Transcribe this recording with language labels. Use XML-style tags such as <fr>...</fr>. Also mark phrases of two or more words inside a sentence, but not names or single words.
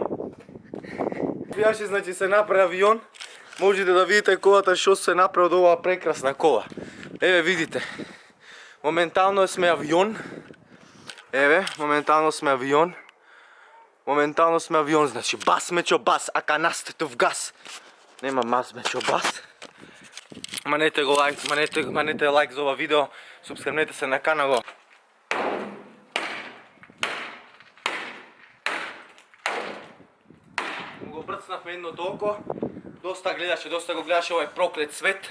<mk>Фијаше, значи се направи авион. Можете да видите колата што се направи од оваа прекрасна кола. Еве видите. Моментално сме авион. Еве, моментално сме авион. Значи бас мечо бас, а канастето в газ. Нема мас мечо бас. Манете лайк за ова видео, субскрибнете се на каналот. Го брцнавме едното око. Доста го гледаше овој проклет свет.</mk>